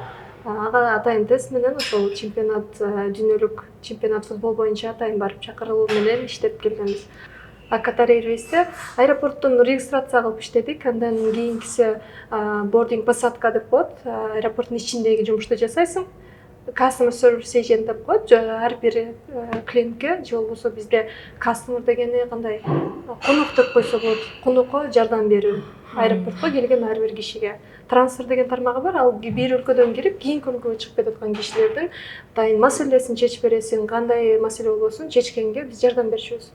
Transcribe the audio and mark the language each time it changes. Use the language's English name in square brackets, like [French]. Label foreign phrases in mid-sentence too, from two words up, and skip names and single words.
[Kyrgyz] Ага атайын тест менен ошол чемпионат, дүйнөлүк чемпионат футбол боюнча атайын барып чакырылуу менен иштеп келгенбиз. Катар Airways'те аэропорттон регистрация кылып иштедик. Андан кийинкиси boarding посадка деп коет. Аэропорттун ичиндеги жумушту жасайсың. [English] Customer service agent [Kyrgyz] деп коет. Ар бир клиентке же болбосо бизде customer дегени кандай конок деп койсо болот. Конокко жардам берүү. Аэропортко келген ар бир кишиге. Трансфер деген тармагы бар. Ал бир өлкөдөн кирип, кийинки өлкөгө чыгып кетип аткан кишилердин дайын маселесин чечип бересиң, кандай маселе болбосун чечкенге биз жардам беришибиз.